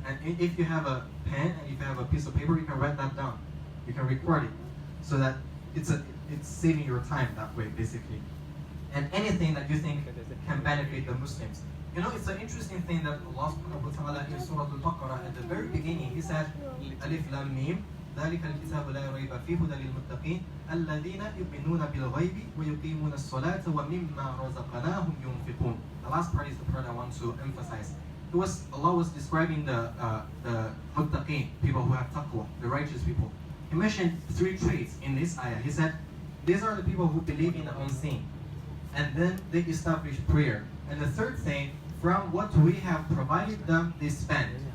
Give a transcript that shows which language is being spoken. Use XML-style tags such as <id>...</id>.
<en>And if you have a pen and if you have a piece of paper, you can write that down. You can record it, so that it's saving your time that way, basically. And anything that you think can benefit the Muslims. It's an interesting thing that Allah subhanahu wa ta'ala in Surah Al-Baqarah at the very beginning, He said, Alif Lam Mim,</en> <ar>ذلك الكتاب لا ريب فيه هدى للمتقين الذين يؤمنون بالغيب ويقيمون الصلاة ومما رزقناهم ينفقون.</ar> <en>The last part is the part I want to emphasize. Allah was describing the muttaqin, people who have taqwa, the righteous people. He mentioned 3 traits in this ayah. He said, these are the people who believe in the unseen. And then they establish prayer. And the third thing, from what we have provided them, they spend.</en>